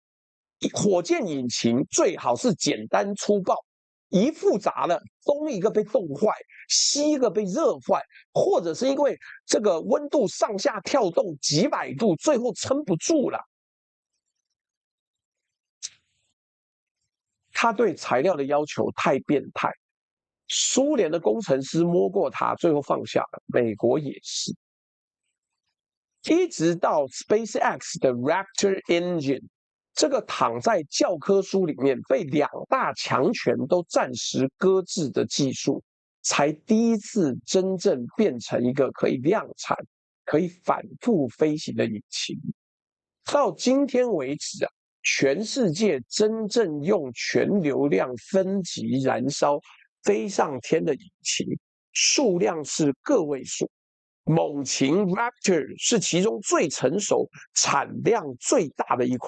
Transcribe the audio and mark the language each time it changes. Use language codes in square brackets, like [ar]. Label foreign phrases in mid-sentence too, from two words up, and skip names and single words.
[zh] 火箭引擎最好是簡單粗暴，一複雜了，東一個被凍壞，西一個被熱壞，或者是因為這個溫度上下跳動幾百度，最後撐不住了。他對材料的要求太变態，蘇聯的工程師摸過它，最後放下了，美國也是。一直到 SpaceX 的 Raptor Engine。這個躺在教科書裡面被2大強權都暫時擱置的技術，才第一次真正變成一個可以量產、可以反覆飛行的引擎。到今天為止啊，全世界真正用全流量分级燃燒飛上天的引擎數量是個位數，猛禽 Raptor 是其中最成熟、產量最大的一款。